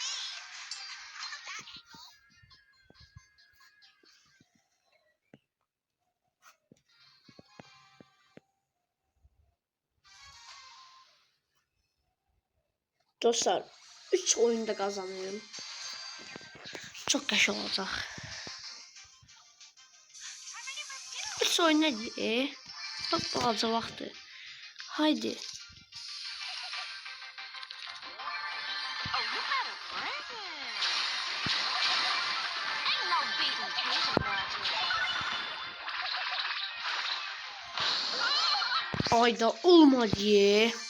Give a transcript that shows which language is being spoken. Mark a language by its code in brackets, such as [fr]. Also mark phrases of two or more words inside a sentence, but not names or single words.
[tr] Dostlar 3 oyunda kazanıyorum. [az] Çok qəşəng olacaq. 3 oyun nədir? Bak balaca vaxtı. Haydi. Ayda olmadı.